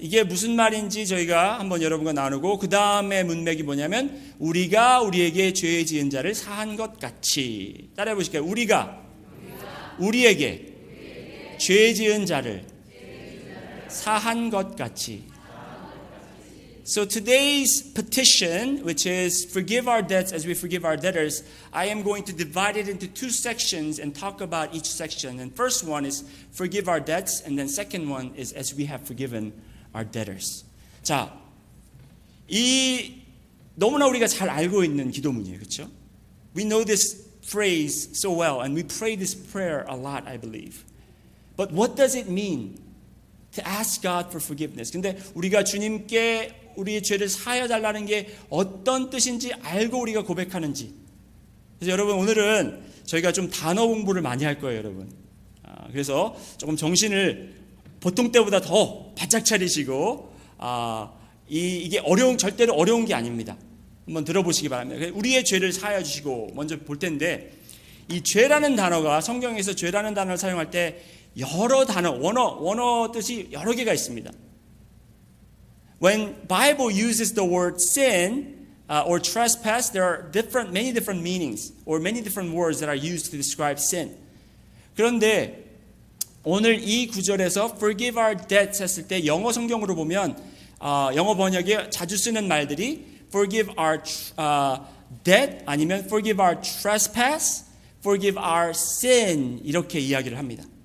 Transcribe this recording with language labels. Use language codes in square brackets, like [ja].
[ko] 이게 무슨 말인지 저희가 한번 여러분과 나누고 그 다음에 문맥이 뭐냐면 우리가 우리에게 죄 지은 자를 사한 것 같이 따라해 보실까요? 우리가 우리에게 죄 지은 자를 사한 것 같이. [en] So today's petition, which is forgive our debts as we forgive our debtors, I am going to divide it into two sections and talk about each section. And first one is forgive our debts, and then second one is as we have forgiven our debtors. [ko] 자, 이 너무나 우리가 잘 알고 있는 기도문이에요, 그렇죠? [en] We know this phrase so well, and we pray this prayer a lot, I believe. But what does it mean to ask God for forgiveness? [ko] 근데 우리가 주님께 우리의 죄를 사하여 달라는 게 어떤 뜻인지 알고 우리가 고백하는지. 그래서 여러분 오늘은 저희가 좀 단어 공부를 많이 할 거예요, 여러분. 그래서 조금 정신을 보통 때보다 더 바짝 차리시고 이게 절대로 어려운 게 아닙니다. 한번 들어보시기 바랍니다. 우리의 죄를 사하여 주시고 먼저 볼 텐데 이 죄라는 단어가 성경에서 죄라는 단어를 사용할 때 여러 단어, 원어 뜻이 여러 개가 있습니다. [en] When Bible uses the word sin or trespass, there are many different meanings or many different words that are used to describe sin. [ko] 그런데 오늘 이 구절에서 [en] forgive our debts [ko] 했을 때 영어 성경으로 보면 영어 번역에 자주 쓰는 말들이 [en] forgive our debt [ko] 아니면 [en] forgive our trespass, forgive our sin [ko] 이렇게 이야기를 합니다.